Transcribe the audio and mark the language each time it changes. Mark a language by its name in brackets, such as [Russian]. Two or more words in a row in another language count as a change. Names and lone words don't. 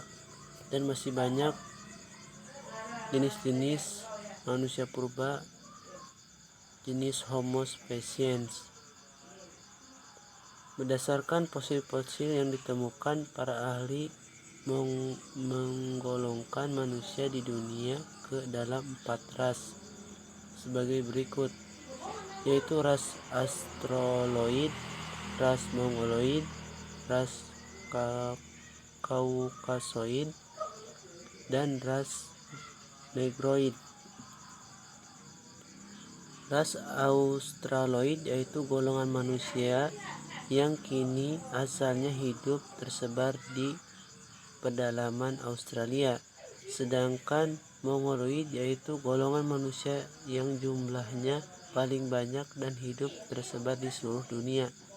[Indonesian] Dan masih banyak jenis-jenis manusia purba jenis Homo sapiens. Berdasarkan fosil-fosil yang ditemukan, para ahli menggolongkan manusia di dunia ke dalam 4 ras sebagai berikut, yaitu ras Australoid, ras Mongoloid, ras Kaukasoid, dan ras Negroid. Ras Australoid yaitu golongan manusia yang kini asalnya hidup tersebar di pedalaman Australia. Sedangkan Mongoloid yaitu golongan manusia yang jumlahnya paling banyak dan hidup tersebar di seluruh dunia.